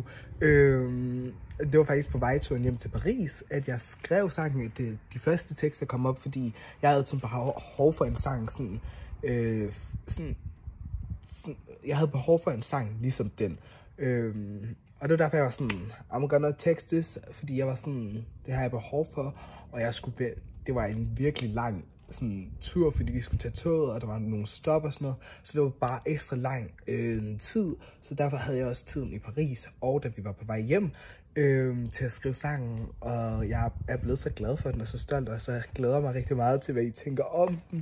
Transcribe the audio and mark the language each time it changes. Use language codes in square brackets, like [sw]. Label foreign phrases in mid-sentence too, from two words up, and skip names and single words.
[da] Det var faktisk på vejturen hjem til Paris, at jeg skrev sangen. De første tekster kom op, fordi jeg havde sådan behov for en sang, jeg havde behov for en sang ligesom den. Og det var derfor, jeg var sådan, [en] I'm gonna text this, [da] fordi jeg var sådan, det har jeg behov for, og det var en virkelig lang tur, fordi vi skulle tage toget, og der var nogle stop og sådan noget, så det var bare ekstra lang tid, så derfor havde jeg også tiden i Paris, og da vi var på vej hjem til at skrive sangen, og jeg er blevet så glad for den, og så stolt, og så jeg glæder mig rigtig meget til, hvad I tænker om den.